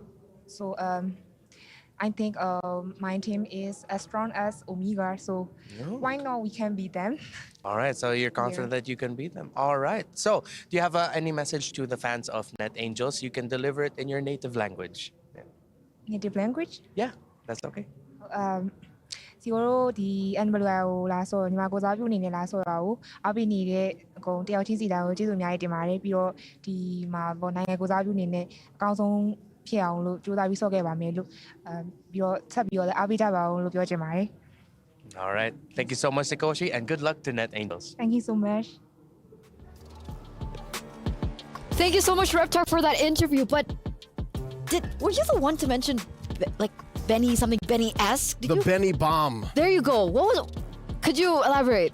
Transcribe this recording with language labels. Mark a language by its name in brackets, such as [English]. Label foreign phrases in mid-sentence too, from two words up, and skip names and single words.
[English] So I think my team is as strong as Omega. So why not we can beat them? All right, so you're confident that you can beat them. All right. So, do you have any message to the fans of Net Angels? You can deliver it in your native language. Native language. Yeah, that's okay. [Burmese] စီတို့ဒီ MLBB ကိုလာဆိုညီမကိုစားပြုအနေနဲ့လာဆိုတာကိုအပိနေတဲ့အကုန်တယောက်ချင်းစီတိုင်းကိုကျေးဇူးအများကြီးတင်ပါတယ်ပြီးတော့ဒီမှာပေါ့နိုင်ငံကိုစားပြုအနေနဲ့အကောင်းဆုံးဖြစ်အောင်လို့ကြိုးစားပြီးဆော့ခဲ့ပါမယ်လို့ပြီးတော့ဆက်ပြီးတော့လည်းအားပေးကြပါအောင်လို့ပြောချင်ပါတယ် [English] All right. Thank you so much, Sikoshi, and good luck to Net Angels. Thank you so much. Thank you so much, Reptar, for that interview. But were you the one to mention like Benny something Benny-esque? The Benny bomb. There you go. What was? Could you elaborate?